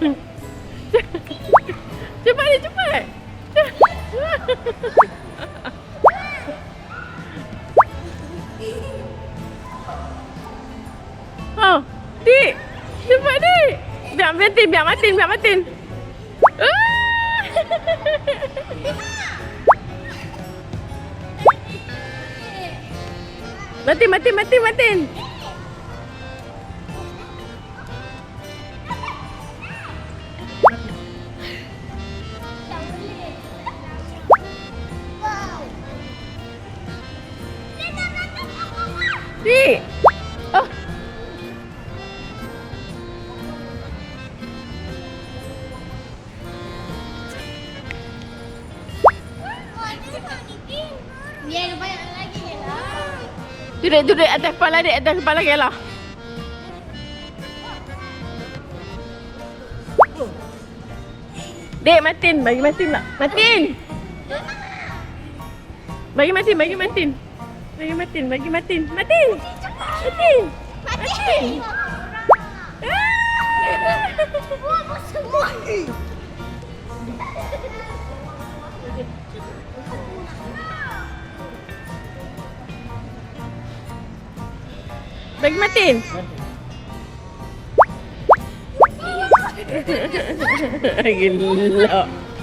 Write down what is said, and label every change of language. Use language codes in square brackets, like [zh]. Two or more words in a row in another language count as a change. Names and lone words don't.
[ms] Cepat dek, cepat. Oh, dek. Cepat dek. Biar matin, biar matin, biar matin. Matin, matin, matin, matin. Dek. Oh. Biar banyak lagi je lah. Duduk atas kepala dek, atas kepala Kayla. Dek, Matin, bagi Matin nak. Matin. Bagi Matin, bagi Matin. Bagi Matin, bagi Matin. Matin. Matin. Matin. Buat semua. Bagi Matin. Gila.